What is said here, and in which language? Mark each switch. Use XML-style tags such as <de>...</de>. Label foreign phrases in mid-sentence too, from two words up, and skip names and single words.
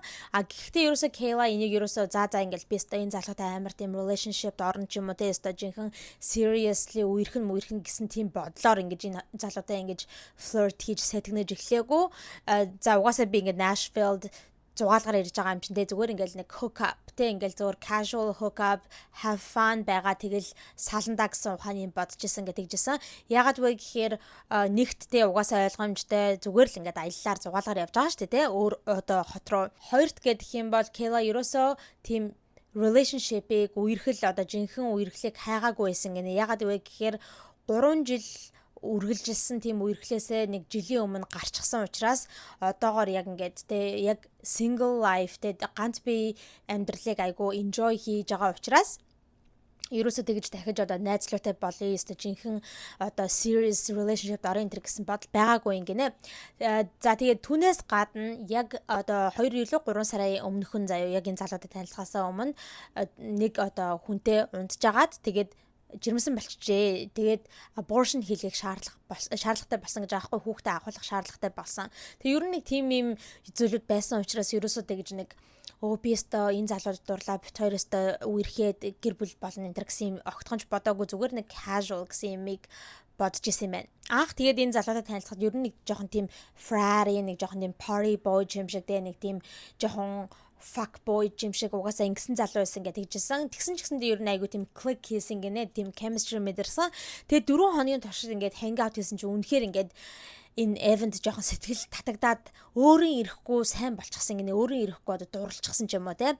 <mn>Гэхдээ ерөөсөө Kayla энийг ерөөсөө за ингээд би өстой энэ залуутай амар тийм relationship-д орно ч юм уу те өстой жинхэнэ seriously үерхэн гэсэн тийм бодлоор ингээд энэ залуутай ингээд flirt хийж сэтгэнэж эхлэегүй. За угаасаа би ингээд Nashville зугаалгаар ирж байгаа юм чинь те зүгээр ингээл нэг</mn> <en>hook up</en> <mn>те ингээл зүгээр</mn> <en>casual hook up have fun</en> <mn>байгаа тэгэл саландаа гэсэн ухааны юм бодож исэн гэдэг жисэн. Ягаад вэ гэхээр нэгт те угаасаа ойлгомжтой зүгээр л ингээд аяллаар зугаалгаар явж байгаа шүү дээ те өөр одоо хот руу. Хоёрт гэх юм бол Kayla ерөөсөө тийм relationship-ийг үерхэл одоо жинхэнэ үерхлийг хайгаагүй байсан гинэ. Ягаад вэ гэхээр 3 жил үргэлжилсэн тийм үерхлээсээ нэг жилийн өмнө гарчихсан учраас одоогоор яг ингээд те яг</mn> <en>single life</en> <mn>те ганц бие амьдралыг айгу enjoy хийж байгаа учраас ерөөсөө тэгж дахиж одоо найзлуутай болъё өстө жинхэнэ одоо</mn> <en>serious relationship</en> <mn>орон энэ гэсэн бодол байгаагүй юм гинэ. За тэгээд түүнээс гадна яг одоо 2 илүү 3 сарын өмнөхөн заяа яг энэ залуутай танилцахаасаа өмнө нэг одоо хүнтэй унтжгаад тэгээд жирэмсэн болчихжээ. Тэгээд abortion хийлгэх шаардлагатай болсон гэж аахгүй хүүхдээ агуулах шаардлагатай болсон. Тэг ер нь нэг тийм юм зүйлүүд байсан учраас ерөөсөө тэгж нэг би өстө энэ залууд дурлаа бит хоёр өстө үерхэд гэр бүл болно энэ гэсэн юм огтхонч бодоогүй зүгээр нэг casual гэсэн юмыг бодож исэн юм байна. Анх тэгээд энэ залуутай танилцахад ер нь нэг жоохон тийм frary нэг жоохон тийм</mn> <en>party boy</en> <mn>юм шиг нэг тийм жоохон</mn> <en>fuck boy</en> <mn>юм шиг угаасаа ингэсэн залуу байсан гэж хэлжсэн. Тэгсэн ч гэсэндээ ер нь айгу тийм click хийсэн гинэ, тийм chemistry мэдэрсэн. Тэгээд 4 хоногийн туршид ингээд</mn> <en>hang out</en> <mn>хийсэн чинь үнэхээр ингээд энэ event жоохон сэтгэл татагдаад өөрийн ирэхгүй сайн болчихсон гинэ, өөрийн ирэхгүй одоо дурлцчихсан ч юм уу те.</mn>